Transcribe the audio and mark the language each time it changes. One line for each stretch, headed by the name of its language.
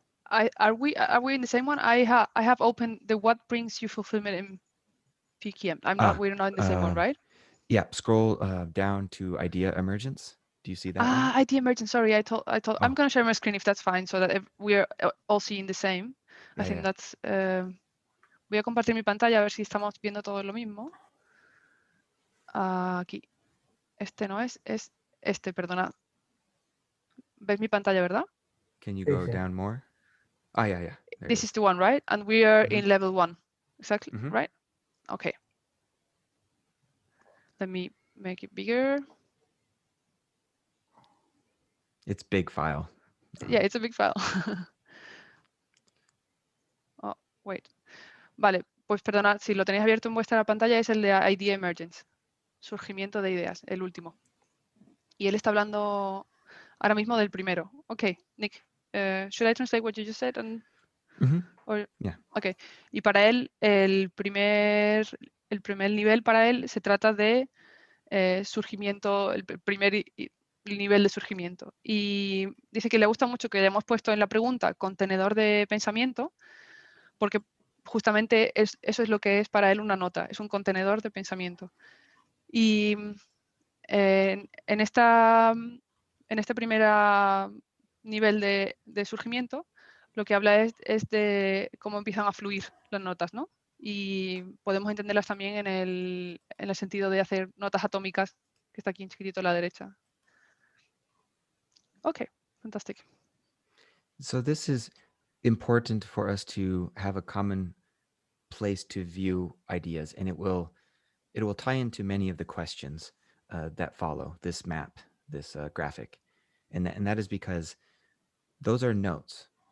English: Are we in the same one? I have opened the what brings you fulfillment in PKM. We're not in the same one, right? Yeah, scroll down to idea emergence. Do you see that one? Idea emergence. Sorry, I told. I'm going to share my screen if that's fine, so that if we're all seeing the same. I think that's.
Spanish: Voy a compartir mi pantalla a ver si estamos viendo todo lo mismo. Aquí. Este no es este, perdona. ¿Ves mi pantalla, verdad?
English: Can you go down more? Oh, yeah. This is the one, right? And we are in level 1. Exactly, right? Okay. Let me make it bigger. It's big file. Yeah, it's a big file. Oh, wait.
Spanish: Vale, pues perdona, si lo tenéis abierto en vuestra pantalla es el de Idea Emergence. Surgimiento de ideas, el último. Y él está hablando ahora mismo del primero.
English: Okay, Nick, should I translate what you just said? Yeah. Okay.
Spanish: Y para él, el primer nivel para él se trata de surgimiento, el primer nivel de surgimiento. Y dice que le gusta mucho que hayamos puesto en la pregunta contenedor de pensamiento, porque justamente eso es lo que es para él una nota, es un contenedor de pensamiento. Y en este primer nivel de surgimiento, lo que habla es de cómo empiezan a fluir las notas, ¿no? Y podemos entenderlas también en el sentido de hacer notas atómicas, que está aquí inscrito a la derecha.
English: Okay, fantastic. So this is important for us to have a common place to view ideas, and it will tie into many of the questions that follow this map, this graphic, and that is because those are notes.